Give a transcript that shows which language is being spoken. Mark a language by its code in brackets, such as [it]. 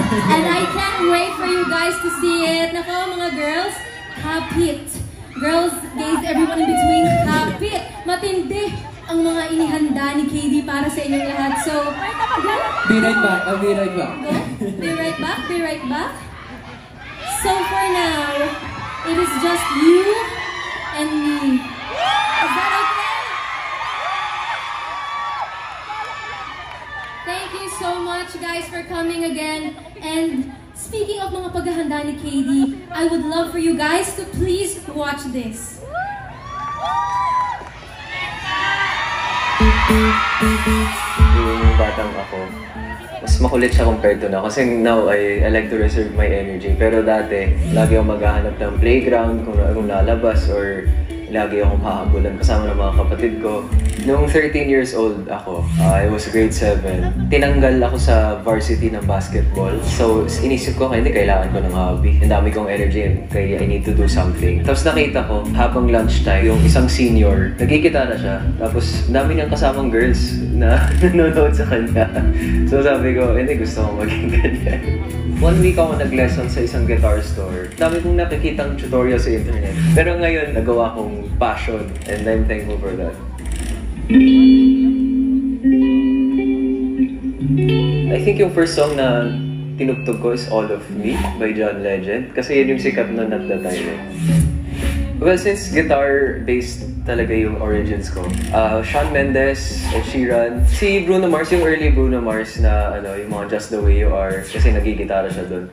[en] And I can't wait for you guys to see it. [tl] Nako mga girls, kapit. [en] Girls, gays, everyone in between, kapit. [tl] Matindi ang mga inihanda ni KD para sa inyong lahat. [en] So, Be right back, I'll be right back. Go. Be right back, be right back. So for now, it is just you and me. Is that okay? Thank you so much guys for coming again. And speaking of [tl] mga paghahanda ni KD, [en] I would love for you guys to please watch this. [tl] Yung batang ako, mas makulit siya [en] compared to now. Kasi now, I like to reserve my energy. [tl] Pero dati, lagi akong maghahanap ng playground, kung lalabas, or lagi akong hahabulan kasama ng mga kapatid ko. Noong 13 years old ako, [en] I was grade 7, [tl] tinanggal ako sa varsity ng basketball. So, inisip ko, hindi, kailangan ko ng hobby. Ang dami kong energy, kaya [en] I need to do something. [tl] Tapos nakita ko, habang lunchtime, yung isang senior, nagkikitara siya. Tapos, dami niyang kasamang girls na nanonood sa kanya. So, sabi ko, hindi, gusto kong maging ganyan. 1 week ako nag-lesson sa isang guitar store. Dami kong nakikitang tutorial sa internet. Pero ngayon, nagawa kong passion, [en] and I'm thankful for that. I think yung first song [tl] na tinugtog ko [en] is All of Me by John Legend. [tl] Kasi yun yung sikat nun [en] at the time [tl] eh. Well, since guitar-based talaga yung origins ko, Shawn Mendes, Ed Sheeran, si Bruno Mars, yung early Bruno Mars na yung mga Just the Way You Are, kasi nagigitara siya dun.